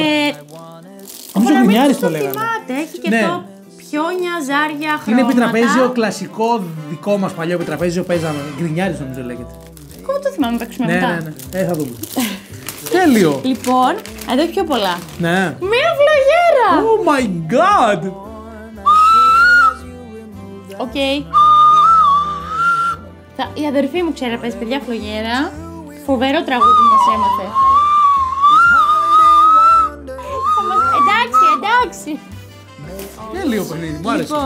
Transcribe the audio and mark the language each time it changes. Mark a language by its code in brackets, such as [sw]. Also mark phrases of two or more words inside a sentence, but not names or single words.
[el] Νομίζω ο Γκρινιάρης το λέγανε. Έχει και το πιόνια, ζάρια, χρώματα. Είναι επιτραπέζιο κλασικό δικό μας παλιό επιτραπέζιο, παίζαμε. Γκρινιάρης νομίζω λέγεται. Εγώ το θυμάμαι, παίξουμε μετά. Ναι, θα δούμε. Τέλειο. Λοιπόν, εδώ έχει πιο πολλά. Ναι. Μία φλογέρα! [en] Oh my god! [el] Οκ. Η αδερφή μου ξέρει να παίζει παιδιά φλογέρα. Φοβερό τραγούδι μας έμαθε. Εντάξει. Τέλειο παιχνίδι, μου άρεσε.